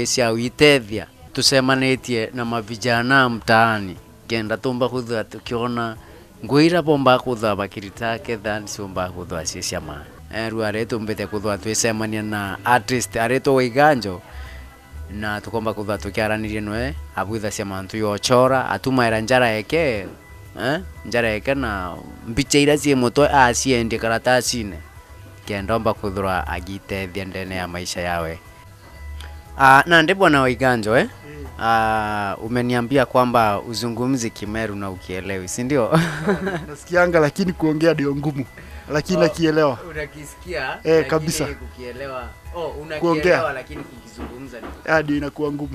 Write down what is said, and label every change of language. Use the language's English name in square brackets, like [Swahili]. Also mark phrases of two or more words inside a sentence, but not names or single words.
[Meru] cia witethia tusemanitie na mavijana mtaani kenda tumba kuthwa tukiona ngwira bomba kuthwa bakirita ketha nsumba kuthwa cia ma ruare tumbete kuthwa twisemania na artist areto Waiganjo na tukomba kuthwa tukiaranirie noe abwitha cia mantu yochora atumaira njara yake njara yake na mbicha ira cie mutwe aciende karatasi-ine kendomba kuthura agitethia ndene ya maisha yawe. [Swahili] Na ndi bwana Waiganjo umeniambia kwamba uzungumzi Kimeru na ukielewi, si ndio? Nasikianga lakini kuongea ndio ngumu. Lakini nakielewa. Unakisikia? Kabisa. Kukielewa. Unakielewa lakini kukizungumza ndio inakuwa ngumu.